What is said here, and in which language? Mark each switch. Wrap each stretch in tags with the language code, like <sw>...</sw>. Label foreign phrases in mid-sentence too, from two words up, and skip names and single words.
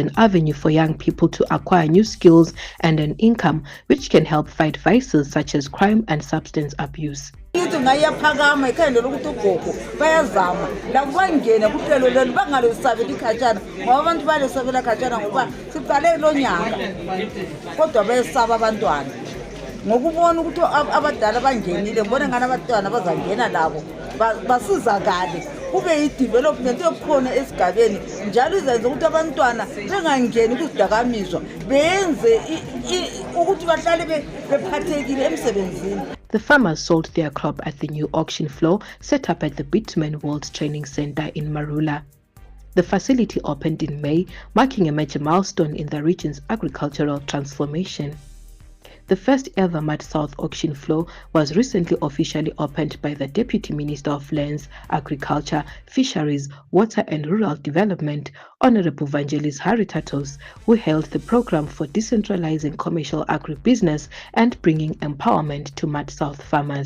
<en>an avenue for young people to acquire new skills and an income which can help fight vices such as crime and substance abuse.</en> <nd>ngokubona ukuthi abadala bangenile ngibona ngana abantwana bazangena labo basizakale kube yidevelopment ekhona esigabeni njalo izenze ukuthi abantwana bengangeni kuzidakamizwa benze ukuthi bahlale bephathekile emsebenzini.</nd> <en>The farmers sold their crop at the new auction floor set up at the Beachman World Training Center in Marula. The facility opened in May, marking a major milestone in the region's agricultural transformation. The first ever Mad South auction floor was recently officially opened by the Deputy Minister of Lands, Agriculture, Fisheries, Water and Rural Development, Honorable Vangelis Haritatos, who held the program for decentralizing commercial agribusiness and bringing empowerment to Mad South farmers.</en>